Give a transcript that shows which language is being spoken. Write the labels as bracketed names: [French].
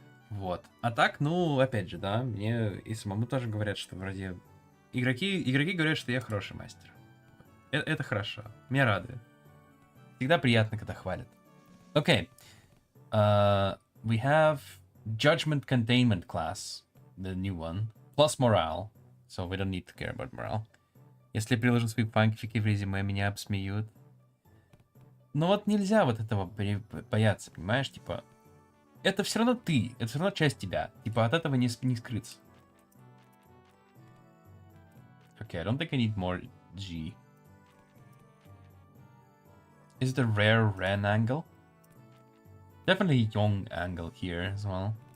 [Russian] Вот. А так, ну, опять же, да, мне и самому тоже говорят, что вроде... Игроки говорят, что я хороший мастер. Это хорошо. Меня радует. Всегда приятно, когда хвалят. [English] Okay. We have Judgment Containment class, the new one, plus morale. So we don't need to care about morale. [Russian] Если я приложу свои фанфики в резюме, меня обсмеют. Но вот нельзя вот этого бояться, понимаешь? Типа, это все равно ты, это все равно часть тебя. Типа, от этого не скрыться. [English] Okay, I don't think I need more G. Is it a rare Ren angle? Definitely a young angle here as well.